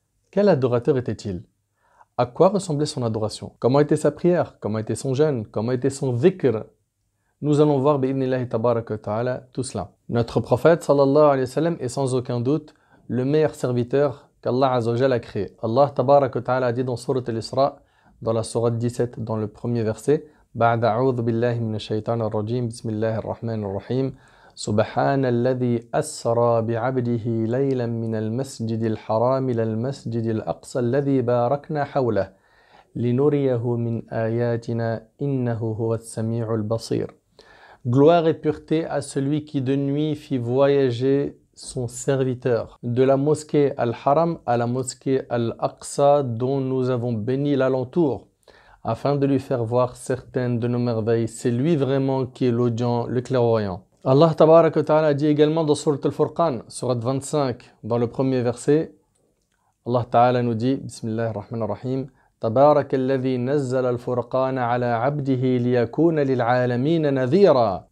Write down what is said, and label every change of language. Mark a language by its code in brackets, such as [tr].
[fr] Quel adorateur était-il? À quoi ressemblait son adoration? Comment était sa prière? Comment était son jeûne? Comment était son dhikr? Nous allons voir bi'idhnillahi tabarak wa ta'ala tout cela. Notre prophète sallallahu alayhi wa sallam est sans aucun doute le meilleur serviteur qu'Allah azza wa jalla a créé. Allah tabarak wa ta'ala a dit dans sourate al-Isra, dans la sourate 17, dans le premier verset, [ar] بعد أعوذ بالله من الشيطان الرجيم بسم الله الرحمن الرحيم سبحان الذي أسرى بعبده ليلا من المسجد الحرام إلى المسجد الأقصى الذي باركنا حوله لنريه من آياتنا إنه هو السميع البصير. [fr] Gloire et pureté à celui qui de nuit fit voyager son serviteur de la mosquée Al-Haram à la mosquée Al-Aqsa dont nous avons béni l'alentour afin de lui faire voir certaines de nos merveilles. C'est lui vraiment qui est l'audient, le clairvoyant. Allah tabarak wa ta'ala dit également dans Sourate Al-Furqan, Sourate 25, dans le premier verset, Allah ta'ala nous dit, Bismillahir Rahmanir Rahim, [ar] تبارك الذي نزل الفرقان على عبده ليكون للعالمين نذيرا.